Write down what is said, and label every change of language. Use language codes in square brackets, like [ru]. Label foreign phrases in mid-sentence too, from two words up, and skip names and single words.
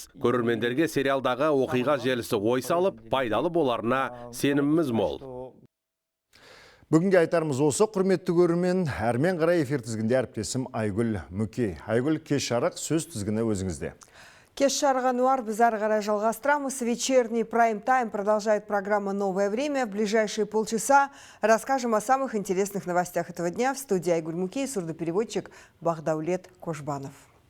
[kk] Көрермендерге сериалдағы оқиға желісі ой салып, пайдалы боларына сеніміміз мол. Бүгінге айтарымыз осы, құрметті көрермен, әрмен қарай эфир тізгінде әріптесім Айгүл Мүкей. Айгүл, кеш жарық, сөз тізгіні өзіңізде. Кеш жарған уар біз ары қарай жалғастырамыз. [ru] Вечерний прайм-тайм продолжает программа «Новое время». В ближайшие полчаса расскажем о самых интересных новостях этого дня. В студии Айгуль Мукей, сурдопереводчик Бахдаулет Кожбанов.